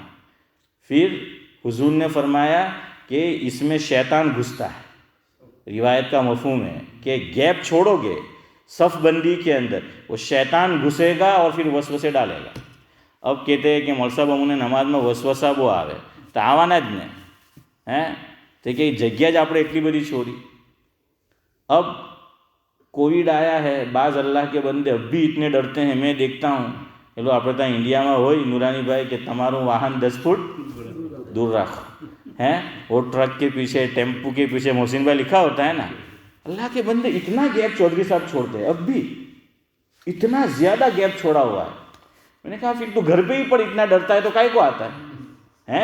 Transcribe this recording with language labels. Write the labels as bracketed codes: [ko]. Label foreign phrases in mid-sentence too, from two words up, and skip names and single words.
[ur] پھر حضور نے فرمایا کہ اس میں شیطان گھستا ہے. روایت کا مفہوم ہے کہ گیپ چھوڑو گے صف بندی کے اندر، وہ شیطان گھسے گا اور پھر وسوسے ڈالے گا. اب کہتے ہیں کہ مول صاحب ہم نے نماز میں [gu] વસવસા બહુ આવે તો આવવાના જ ને તો کہ જગ્યા જ આપણે એટલી બધી છોડી. [ur] اب کووڈ آیا ہے، بعض اللہ کے بندے اب بھی اتنے ڈرتے ہیں. میں دیکھتا ہوں چلو [gu] આપણે ત્યાં ઇન્ડિયામાં હોય નૂરાની ભાઈ کہ તમારું વાહન 10 ફૂટ [ur] دور رکھو. وہ ٹرک کے پیچھے، ٹیمپو کے پیچھے محسن بھائی لکھا ہوتا ہے نا. اللہ کے بندے اتنا گیپ چودھری صاحب چھوڑتے ہیں، اب بھی اتنا زیادہ گیپ چھوڑا ہوا ہے. میں نے کہا پھر تو گھر پہ ہی پر اتنا ڈرتا ہے تو کائے کو آتا ہے؟